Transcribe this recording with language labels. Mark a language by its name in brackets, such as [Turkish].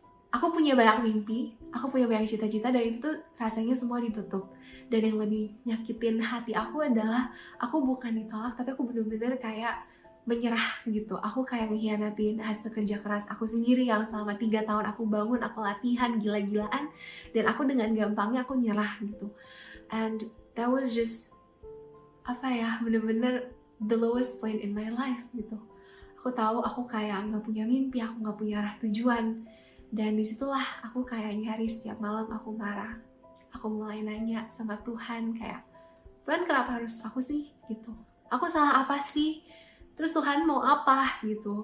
[Indonesian] Aku punya banyak mimpi, aku punya banyak cita-cita, dan itu rasanya semua ditutup. Dan yang lebih nyakitin hati aku adalah aku bukan ditolak, tapi aku bener-bener kayak menyerah gitu. Aku kayak ngehianatin hasil kerja keras aku sendiri yang selama 3 tahun aku bangun, aku latihan gila-gilaan, dan aku dengan gampangnya aku nyerah gitu. [English] And that was just [Indonesian] bener-bener [English] the lowest point in my life gitu. [Indonesian] Aku tahu aku kayak nggak punya mimpi, aku nggak punya arah tujuan. Dan disitulah aku kayak nyari setiap malam aku marah. Aku mulai nanya sama Tuhan kayak, "Tuhan, kenapa harus aku sih?" gitu. "Aku salah apa sih? Terus Tuhan mau apa?" gitu.